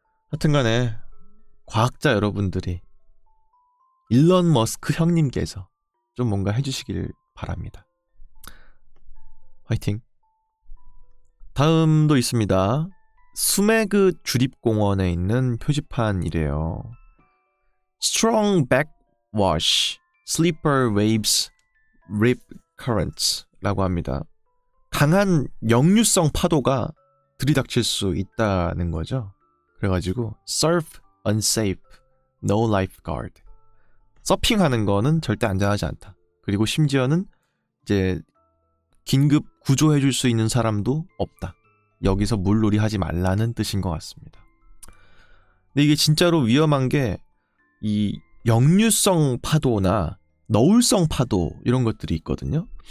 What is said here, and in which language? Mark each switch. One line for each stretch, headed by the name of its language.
Korean: 하여튼간에 과학자 여러분들이 일론 머스크 형님께서 좀 뭔가 해주시길 바랍니다. 화이팅. 다음도 있습니다. 수메그 주립공원에 있는 표지판이래요.
English: Strong backwash, sleeper waves, rip currents
Korean: 라고 합니다. 강한 역류성 파도가 들이닥칠 수 있다는 거죠. 그래가지고
English: surf unsafe, no lifeguard.
Korean: 서핑하는 거는 절대 안전하지 않다. 그리고 심지어는 이제 긴급 구조해줄 수 있는 사람도 없다. 여기서 물놀이 하지 말라는 뜻인 것 같습니다. 근데 이게 진짜로 위험한 게 이 역류성 파도나 너울성 파도 이런 것들이 있거든요.